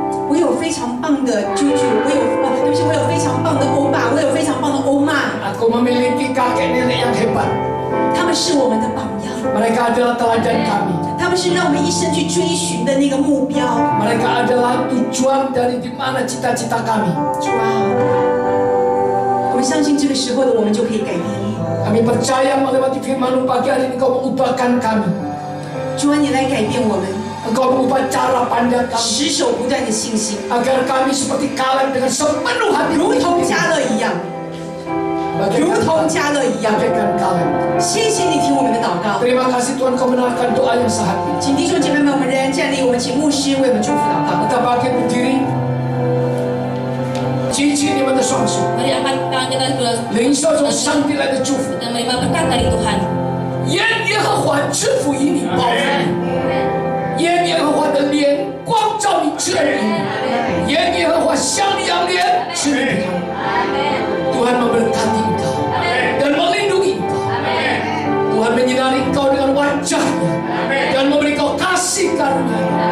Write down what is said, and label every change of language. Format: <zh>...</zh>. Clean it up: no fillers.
<zh>我有非常棒的舅舅，对不起，我有非常棒的欧巴，我有非常棒的欧妈，</zh> <id>aku memiliki kakek nenek yang hebat.</id> <zh>他们是我们的榜样，</zh> <id>Mereka adalah teladan kami.</id> <zh>他们是让我们一生去追寻的那个目标。</zh> <id>Mereka adalah tujuan dari di mana cita-cita kami.</id> <zh>主啊，我们相信这个时候的我们就可以改变。</zh> <id>Kami percaya melewati firman-Mu pagi hari ini Kau mengubahkan kami.</id> <zh>主啊，你来改变我们，</zh> <id>Engkau mengubah cara pandang kami.</id> <zh>持守不断的信心，</zh> <id>Agar kami seperti Kaleb dengan sepenuh hati</id> <zh>如同嘉乐一样，如同嘉乐一样。</zh> <id>bagaikan Kaleb.</id> <zh>谢谢你听我们的祷告，</zh> <id>Terima kasih Tuhan Kau mendengarkan doa yang sehati.</id> <zh>请弟兄姐妹们，我们仍然站立，我们请牧师为我们祝福祷告。</zh> <id>Kita bangkit berdiri.</id> <zh>举起你们的双手，</zh> <id>Mari angkat tangan kita dulu.</id> <zh>领受从上帝来的祝福。</zh> <id>Kita menerima berkat dari Tuhan.</id> <zh>愿耶和华赐福于你，保护你；愿耶和华的脸光照你，赐恩于你；愿耶和华向你扬脸，赐你平安。</zh> <id>Tuhan memberkati engkau dan melindungi engkau. Tuhan menyinari engkau dengan wajahnya dan memberi engkau kasih karunia.</id>